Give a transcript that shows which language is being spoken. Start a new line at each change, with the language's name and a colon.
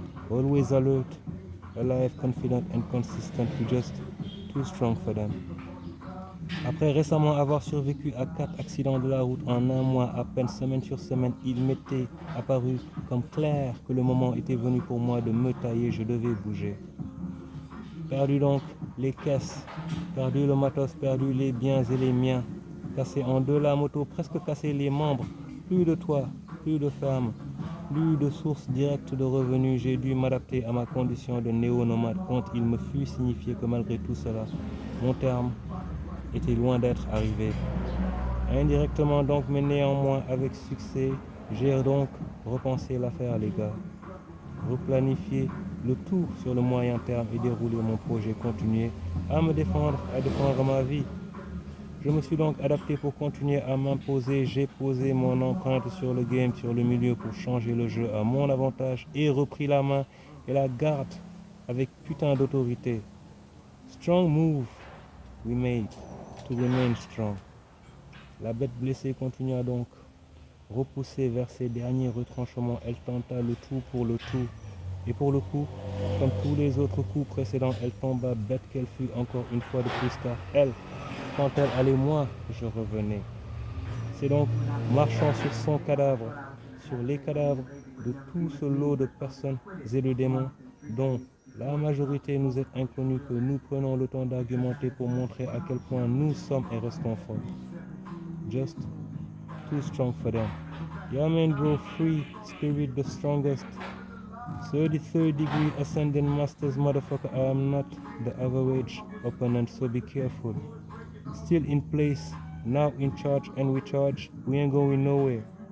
English: Always alert, alive, confident and consistent, we just too strong for them.
French: Après récemment avoir survécu à 4 accidents de la route en un mois à peine, semaine sur semaine, il m'était apparu comme clair que le moment était venu pour moi de me tailler, je devais bouger. Perdu donc les caisses, perdu le matos, perdu les biens et les miens, cassé en deux la moto, presque cassé les membres, plus de toit, plus de ferme, plus de source directe de revenus, j'ai dû m'adapter à ma condition de néo-nomade quand il me fut signifié que malgré tout cela, mon terme était loin d'être arrivé. Indirectement donc, mais néanmoins avec succès, j'ai donc repensé l'affaire les gars, replanifié le tout sur le moyen terme et dérouler mon projet, continuer à me défendre, à défendre ma vie. Je me suis donc adapté pour continuer à m'imposer, j'ai posé mon empreinte sur le game, sur le milieu pour changer le jeu à mon avantage et repris la main et la garde avec putain d'autorité.
English: Strong move we made to remain strong.
French: La bête blessée continua donc, repoussée vers ses derniers retranchements, elle tenta le tout pour le tout. Et pour le coup, comme tous les autres coups précédents, elle tomba bête qu'elle fut encore une fois de plus car elle, quand elle allait, moi, je revenais. C'est donc marchant sur son cadavre, sur les cadavres de tout ce lot de personnes et de démons dont la majorité nous est inconnue, que nous prenons le temps d'argumenter pour montrer à quel point nous sommes et restons forts.
English: Just too strong for them. Yamen drove free spirit the strongest. 33rd degree ascending masters, motherfucker. I am not the average opponent, so be careful. Still in place, now in charge and we charge. We ain't going nowhere.